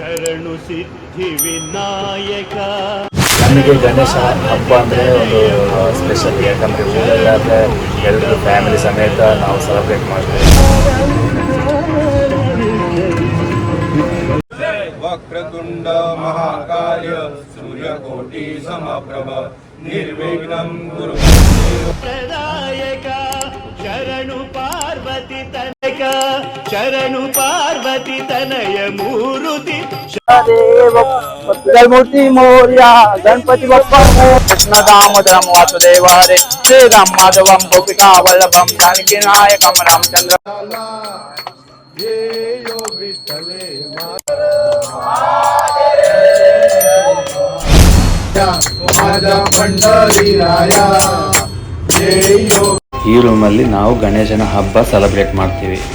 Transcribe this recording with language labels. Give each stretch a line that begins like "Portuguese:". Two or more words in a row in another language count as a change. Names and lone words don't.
Kannada: ಶರಣು ಸಿದ್ಧಿ ವಿನಾಯಕ. ನಮಗೆ ಗಣೇಶ ಹಬ್ಬ ಅಂದರೆ ಒಂದು ಸ್ಪೆಷಲ್, ಯಾಕಂದರೆ ಊರಲ್ಲಾದರೆ ಎಲ್ಲರೂ ಫ್ಯಾಮಿಲಿ ಸಮೇತ ನಾವು ಸೆಲೆಬ್ರೇಟ್ ಮಾಡ್ತೀವಿ.
Sanskrit: ವಕ್ರತುಂಡ ಮಹಾಕಾಯ ಸೂರ್ಯಕೋಟಿ ಸಮಪ್ರಭ ನಿರ್ವಿಘ್ನಂ ಕುರು
Kannada: ಪ್ರದಾಯಕ ಶರಣು ಪಾರ್ವತಿ ತನಕ, ಶರಣು ಪಾರ್ವತಿ ತನಯ ಮೂರುತಿ.
Marathi: मूर्ति मोर्या गणपति बप्पा
Sanskrit: कृष्ण दामोदरम वासुदेव हरे श्रीराम माधवम गोपिका वल्लभम जानकी नायकम रामचंद्र.
Kannada: ಈ ರೂಮಲ್ಲಿ ನಾವು ಗಣೇಶನ ಹಬ್ಬ ಸೆಲೆಬ್ರೇಟ್ ಮಾಡ್ತೀವಿ.